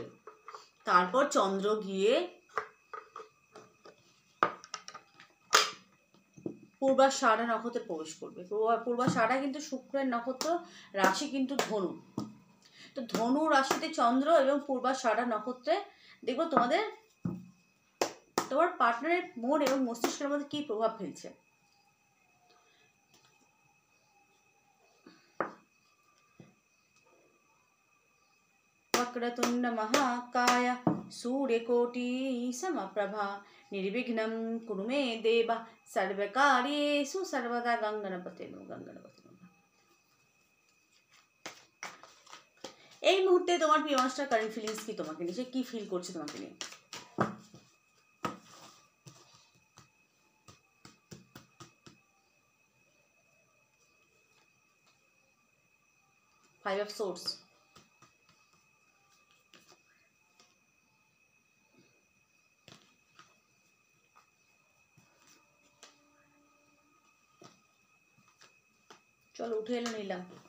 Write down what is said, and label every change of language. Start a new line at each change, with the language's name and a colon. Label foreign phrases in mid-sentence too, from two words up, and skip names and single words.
Bangla: তারপর চন্দ্র গিয়ে পূর্বাষাঢ়া নক্ষত্রে প্রবেশ করবে। পূর্বাষাঢ়া কিন্তু শুক্রের নক্ষত্র, রাশি কিন্তু ধনু। তো ধনু রাশিতে চন্দ্র এবং পূর্বাষাঢ়া নক্ষত্রে দেখো তোমার পার্টনারের মন এবং মস্তিষ্কের মধ্যে কি প্রভাব ফেলছে।
Sanskrit: वक्रतुंड महाकाय सूर्यकोटि समप्रभा निर्विघ्नं कुरु मे देव सर्वकार्येषु सर्वदा गंगणपते गंगणपते।
Bangla: এই মুহূর্তে তোমার প্রিয় মানুষটার
English: current feelings
Bangla: কি তোমাকে নিয়ে, সে কি ফিল করছে তোমাকে নিয়ে।
English: five of source,
Bangla: চলো উঠে এলো নিলাম।